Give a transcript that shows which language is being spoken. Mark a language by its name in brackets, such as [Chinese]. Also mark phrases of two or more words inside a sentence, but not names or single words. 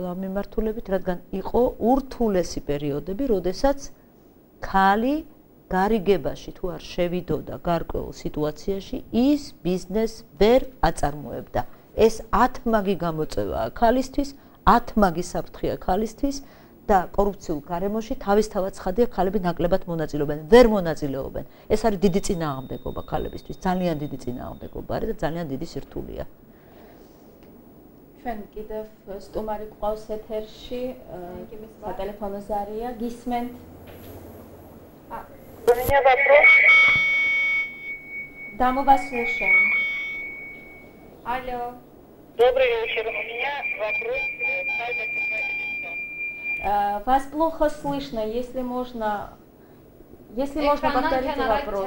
[Georgian] ამ მიმართულებით რადგან იყო ურთულესი პერიოდები როდესაც ქალი გარიგებაში თუ არ შევიდოდა გარკვეულ სიტუაციაში ის ბიზნესს ვერ აწარმოებდა ეს 10 მაგი გამოწვევაა ქალისთვის 10 მაგი საფრთხეა ქალისთვის და კორუფციულ გარემოში თავისთავად ცხადია ქალები ნაკლებად მონაწილეობენ ვერ მონაწილეობენ ეს არის დიდი წინააღმდეგობა ქალებისთვის ძალიან დიდი წინააღმდეგობა არის და ძალიან დიდი სირთულეა ჩვენ კიდევ სტუმარი გვყავს ეთერში სატელეფონო ზარია გისმენთ [Russian] У меня вопрос. Да, мы вас слушаем. Алло. Добрый вечер. У меня вопрос. Вас плохо слышно, если можно повторить вопрос.